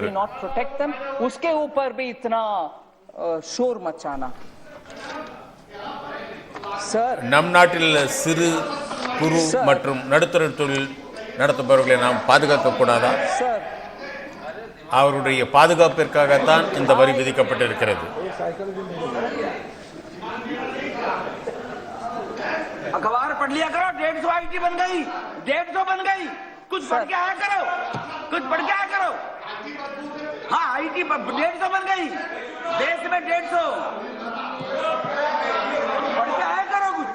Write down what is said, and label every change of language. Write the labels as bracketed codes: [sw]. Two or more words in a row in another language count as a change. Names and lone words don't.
[hi] उसके ऊपर भी इतना शोर मचाना. [ta] நம் நாட்டில் சிறு குறு மற்றும் நடுத்தர தொழில் நடத்துபவர்களை நாம் பாதுகாக்க கூடாதா? அவருடைய பாதுகாப்பிற்காகத்தான் இந்த வரி விதிக்கப்பட்டிருக்கிறது. [hi] अखबार पढ़ लिया करो. 150 आईटी बन गई, 150 बन गई. कुछ पढ़ के आया करो, कुछ पढ़ के आया करो. हाँ आईटी 150 बन गई देश में. 150 पढ़ के आया करो कुछ.